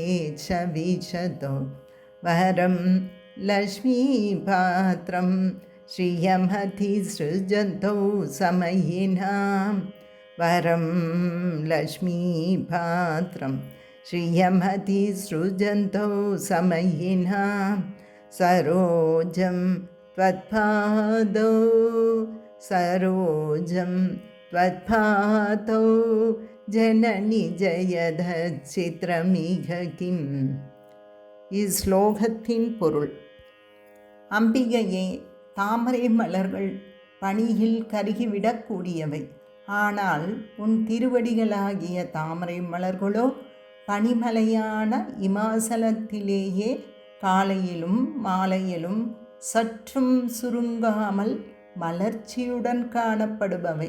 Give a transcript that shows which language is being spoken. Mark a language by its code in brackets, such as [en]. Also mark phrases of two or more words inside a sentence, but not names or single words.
[sa] च विशतो वरं लक्ष्मीपात्रं श्रियमतिसृजन्तौ समयिनां वरं लक्ष्मीपात्रं श्रियमतिसृजन्तौ समयिनां सरोजं त्वत्पादौ सरोजं त्वत्पादौ जननि जयदचित्रमिह किम्. [ta] இஸ்லோகத்தின் பொருள். அம்பிகையே, தாமரை மலர்கள் பனியில் கருகிவிடக்கூடியவை. ஆனால் உன் திருவடிகளாகிய தாமரை மலர்களோ பனிமலையான இமாசலத்திலேயே காலையிலும் மாலையிலும் சற்றும் சுருங்காமல் மலர்ச்சியுடன் காணப்படுபவை.